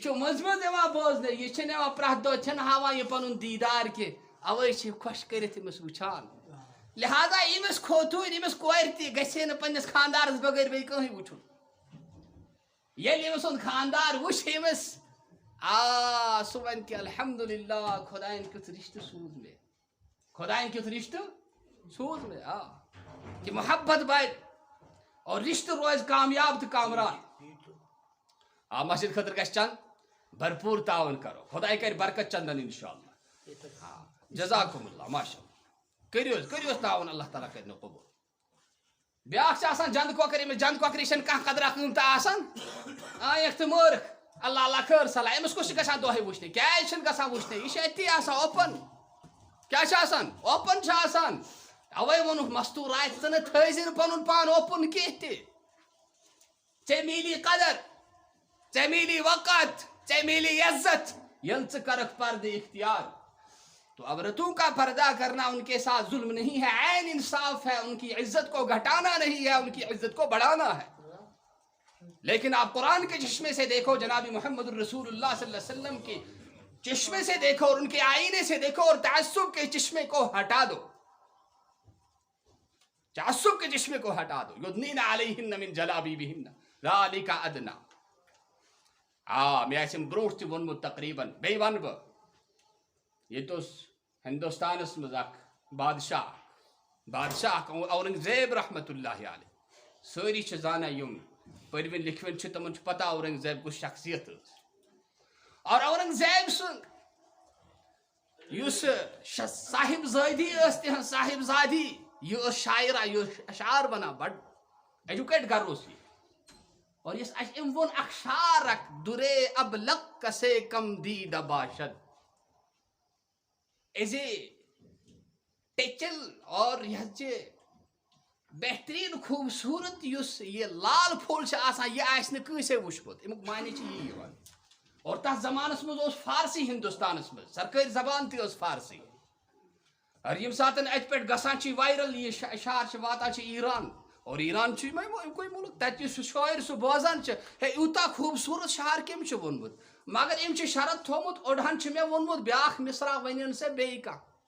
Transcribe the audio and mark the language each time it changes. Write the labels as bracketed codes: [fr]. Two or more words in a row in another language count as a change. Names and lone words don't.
[ks] چھُ مٔنٛزۍ مٔنٛزۍ یِوان بوزنہٕ یہِ چھِنہٕ یِوان پرٛٮ۪تھ دۄہ چھِنہٕ ہاوان یہِ پنُن دیٖدار کینٛہہ اَوَے چھِ خۄش کٔرِتھ أمِس وٕچھان لہٰذا أمِس کھوتوٗن أمِس کورِ تہِ گژھِ ہے نہٕ پنٛنِس خانٛدارس بغٲر بیٚیہِ کٕہٕنۍ وٕچھُن ییٚلہِ أمۍ سُنٛد خانٛدار وٕچھِ أمِس سُہ وَنہِ کہِ الحمدُاللہ خۄدایَن کیُتھ رِشتہٕ سوٗز مےٚ [ur] کہ محبت بڑھ اور رشتہ روز کامیاب تو کامران. [ks] آ مسجد خطر گژھِ چند بھرپور تعاون کرو, خدا کر برکت چندن انشاءاللہ. [ar] ہاں جزاکم اللہ ماشاء اللہ. [ks] کٔرِو حظ تعاون, اللہ تعالیٰ کرنو قبول. بیاکھ آسان جند کۄکر, ییٚمِس جند کۄکرِ چھنہٕ کانٛہہ قدرا قۭمتہ آسان, آیکھ تہٕ مٲرکھ, اللہ اللہ خٲر صلاح. أمِس کُس چھُ گژھان دۄہے وٕچھنہِ, کیازِ چھُنہٕ گژھان وٕچھنہِ, یہِ چھُ أتی آسان اوپن. کیٛاہ چھُ آسان اوپن چھُ آسان. اوے ووٚنُکھ مستوٗر آسہِ ژٕ نہٕ تھٲیزِ نہٕ پنُن پان اوپن کینٛہہ تہِ. ژےٚ میلی قدر, ژےٚ میلی وقت, ژےٚ میلی عزت ییٚلہِ ژٕ کرکھ پردٕ اختیار. [ur] تو عورتوں کا پردہ کرنا ان کے ساتھ ظلم نہیں ہے, عین انصاف ہے. ان کی عزت کو گھٹانا نہیں ہے, ان کی عزت کو بڑھانا ہے. لیکن آپ قرآن کے چشمے سے دیکھو, جناب محمد الرسول اللہ [ar] صلی اللہ علیہ وسلم [ur] کے چشمے سے دیکھو, اور ان کے آئینے سے دیکھو, اور تعصب کے چشمے کو ہٹا دو. تعصب کے چشمے کو ہٹا دو. [ar] یدنین علیہن من جلابیبہن ذالک ادنی. [ks] مےٚ آسہِ برونٛٹھ تہِ ووٚنمُت تقریٖباً, بیٚیہِ وَنہٕ بہٕ, ییٚتہِ اوس ہندوستانس منٛز اکھ بادشاہ اورنگزیب [ar] رحمتہ اللہ علیہ. [ks] سٲری چھِ زانان, یِم پٔرۍوٕنۍ لیکھوٕنۍ چھِ تِمن چھُ پتہ اورنگزیب کُس شخصیت ٲس. اور اورنگزیب سُنٛد یُس صاحب زٲدی ٲس, تِہنٛز صاحب زادی, یہِ ٲس شاعرہ, یہِ ٲس اشعار ونان, بڑٕ ایجوکیٹ گر اوس یہِ. اور یس أمۍ ووٚن اکھ شعر اکھ, [fa] دُرے ابلق سے کم دیدہ باشد. [ks] ایز اے ٹیچل اور یہ بہترین خوبصورت یُس یہ لال پھول چھِ آسان, یہِ آسہِ نہٕ کٲنٛسے وٕچھمُت. امیُک معنی چھِ یی یِوان. اور تتھ زمانس منٛز اوس فارسی ہندوستانس منٛز, سرکٲرۍ زبان تہِ ٲس فارسی. اور ییٚمہِ ساتہٕ اتہِ پٮ۪ٹھ گژھان چھِ وایرل, یہِ اشعار چھِ واتان چھِ ایران, اور ایران چھُ یِمے مُلک, تتہِ یُس سُہ شٲعر سُہ بوزان چھِ, ہے یوٗتاہ خوٗبصوٗرت شعر کٔمۍ چھُ ووٚنمُت, مگر أمۍ چھُ شرط تھوٚومُت, اوٚڑہن چھُ مےٚ ووٚنمُت بیاکھ مصرا ؤنِن سا بیٚیہِ کانٛہہ.